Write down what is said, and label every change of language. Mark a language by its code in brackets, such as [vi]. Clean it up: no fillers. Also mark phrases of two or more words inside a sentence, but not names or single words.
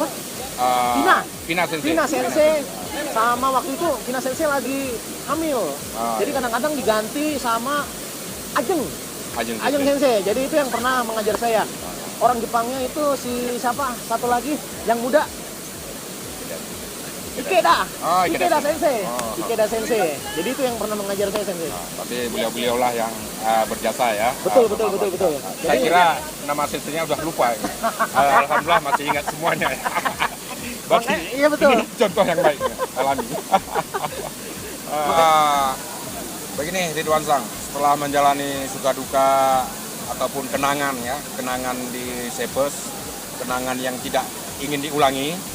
[id] Pina Sensei. Pina Sensei. Sama waktu itu Pina Sensei lagi hamil. Jadi Iya. kadang-kadang diganti sama Ajeng Ajeng Sensei. Jadi itu yang pernah mengajar saya. Orang Jepangnya itu si siapa? Satu lagi yang muda. Ikeda. Oh, Ikeda Sensei. Oh. Ikeda Sensei. Jadi itu yang pernah mengajar saya sensei. Tapi beliau-beliau lah yang berjasa ya. Betul. Saya kira nama senseinya udah lupa. Alhamdulillah masih ingat semuanya ya. Berarti Iya betul. ini contoh yang baik ya, alami. Begini Ridwan Sang, setelah menjalani suka duka ataupun kenangan ya, kenangan di Cepes, kenangan yang tidak ingin diulangi.